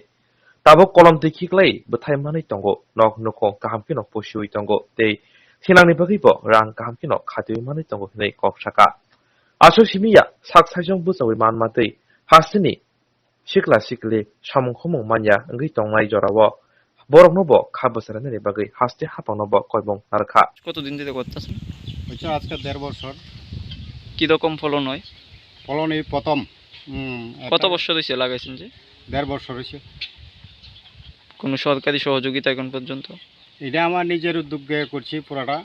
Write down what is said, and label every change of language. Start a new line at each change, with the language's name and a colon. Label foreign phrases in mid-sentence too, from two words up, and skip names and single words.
Kok Borok: Tabo Kolom de Kiklay, Butai Mani Tongo, Nog Noko, Kahampino Pushui Tongo, De Tinani Bagibo, Rang Kahampino, Katu Mani Tongo, Ne Kopshaka. Aso Shimiya, Sak Sajong Busa Wiman Mati, Hasini, Shikla Shikli, Shamung Homong Manya, Ngitong Mai Jorawa, Borok Nobo, Kabusarani Bagi, Haste Hapanobo, Koibong, Narka.
Bangla: কতদিন ধরে করতেছেন? হচ্ছে আজকে 1.5 বছর। কি রকম ফলন হয়? ফলন এই প্রথম। কত বছর হয়েছে লাগাইছেন যে? 1.5 বছর হয়েছে। কোনো সরকারি সহযোগিতা এখন পর্যন্ত? এটা আমার নিজের উদ্যোগে করছি পুরাটা।